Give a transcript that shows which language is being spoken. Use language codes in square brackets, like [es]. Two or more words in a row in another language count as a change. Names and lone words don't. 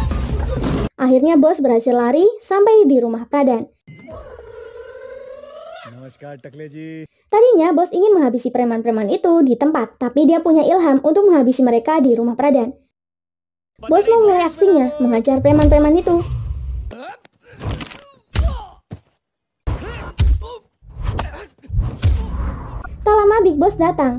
[id] Akhirnya bos berhasil lari sampai di rumah Pradhan. [hi] नमस्कार टकले जी. [id] Tadinya bos ingin menghabisi preman-preman itu di tempat, tapi dia punya ilham untuk menghabisi mereka di rumah Pradhan. Bos memulai aksinya, menghajar preman-preman itu. Tak lama Big Boss datang.